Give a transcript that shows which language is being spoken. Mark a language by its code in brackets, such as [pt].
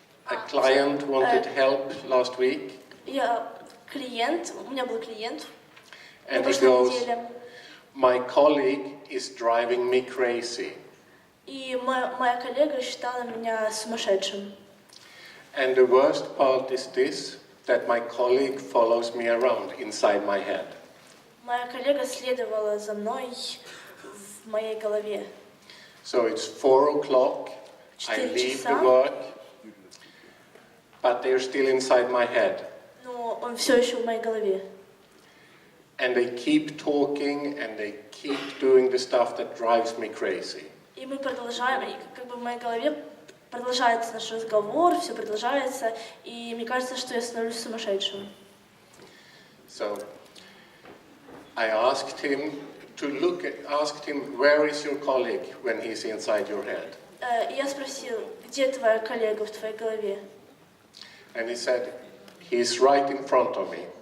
[en] A client wanted help last week. [ru] У меня был клиент на [en] And he [ru] прошлой [en] goes, [ru] неделе, [en] my colleague is driving me crazy. [ru] и моя коллега считала меня сумасшедшим. [en] And the worst part is this, that my colleague follows me around inside my head. [ru] Моя коллега следовала за мной в моей голове. [en] So it's 4 o'clock, I leave the work, but they're still inside my head. [ru] Но он все еще в моей голове. [en] And they keep talking and they keep doing the stuff that drives me crazy. [ru] И мы продолжаем, и как бы в моей голове продолжается наш разговор, все продолжается, и мне кажется, что я становлюсь сумасшедшим. [en] So I asked him where is your colleague when he's inside your head? [ru] И я спросил, где твоя коллега в твоей голове? [en] And he said, he's right in front of me.